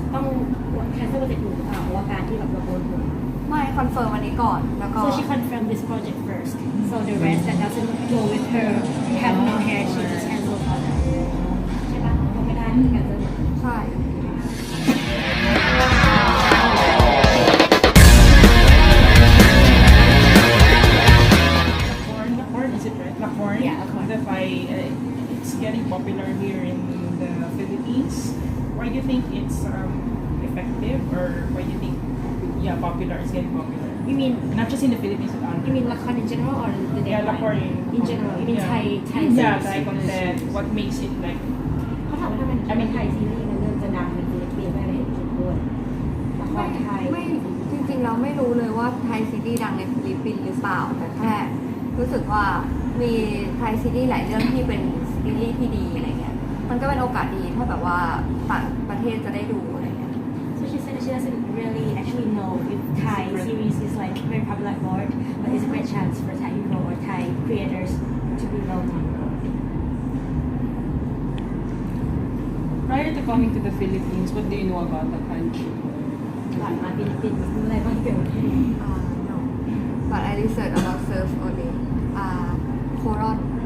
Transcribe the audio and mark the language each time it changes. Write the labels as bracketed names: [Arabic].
[Thai] ต้องแคนเซิลโปรเจกต์อื่นว่าการที่แบบเราโอนหัว ไม่คอนเฟิร์มวันนี้ก่อนแล้วก็ [English] so she confirmed this project first so the rest that doesn't go with her have no hair she just cancel all that [Thai] ใช่ปะก็ไม่ได้แคนเซิล ใช่ [English] Coron, is it right? Coron? Yeah, Coron. It's getting popular here in the Philippines. Why do you think it's effective, or why do you think popular? It's getting popular. you mean Not just in the Philippines, but you mean ละคร in general or the yeah, Coron. in general you mean Thai Yeah, Thai content. What makes it like? [Thai] เขาถามว่าถ้ามันไทยซีรีส์มันเริ่มจะดังในฟิลิปปินส์ไม่ได้เห็นจุดด้วยละครไทย ไม่จริงๆเราไม่รู้เลยว่าไทยซีรีส์ดังในฟิลิปปินส์หรือเปล่าแต่แค่รู้สึกว่ามีไทยซีรีส์หลายเรื่องที่เป็นซีรีส์ที่ดีอะไรเงี้ยมันก็เป็นโอกาสดีถ้าแบบว่าต่างประเทศจะได้ดูอะไรเงี้ย [English] so she said she doesn't really actually know if Thai series is like very popular abroad but it's a great chance for Thai people or Thai creators to be well known prior to coming to the Philippines what do you know about the country [Thai] ก่อนมาฟิลิปปินส์รู้อะไรบ้างเกี่ยวกับที่ [English] no but I research about surf only Coron